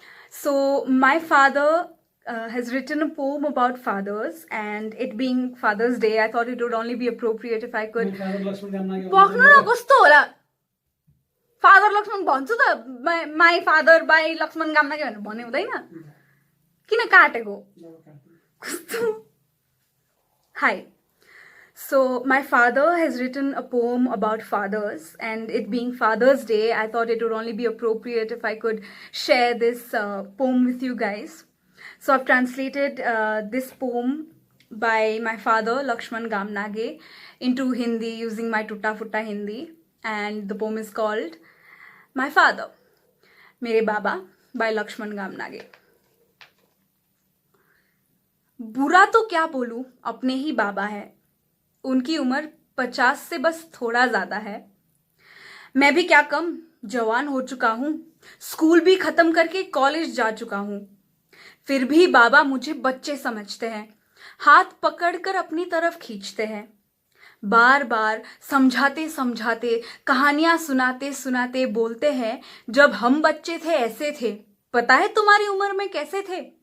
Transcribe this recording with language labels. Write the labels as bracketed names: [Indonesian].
[English] So my father has written a poem about fathers, and it being Father's Day, I thought it would only be appropriate if I could. पक्नु न कस्तो होला father Laxman भन्छु त my father by Laxman गाम्नाके भनेर भन्ने हुँदैन किन काटेको कस्तो Hi. So my father has written a poem about fathers, and it being Father's Day, I thought it would only be appropriate if I could share this poem with you guys. So I've translated this poem by my father, Lakshman Gamnage, into Hindi using my Tutta Futta Hindi, and the poem is called My Father, Mere Baba by Lakshman Gamnage. [Hindi] बुरा तो क्या बोलूं, अपने ही बाबा है, उनकी उम्र 50 से बस थोड़ा ज्यादा है। मैं भी क्या कम जवान हो चुका हूं, स्कूल भी खत्म करके कॉलेज जा चुका हूं, फिर भी बाबा मुझे बच्चे समझते हैं, हाथ पकड़कर अपनी तरफ खींचते हैं, बार बार समझाते समझाते कहानियां सुनाते सुनाते बोलते हैं, जब हम बच्चे थे ऐसे थे, पता है तुम्हारी उम्र में कैसे थे।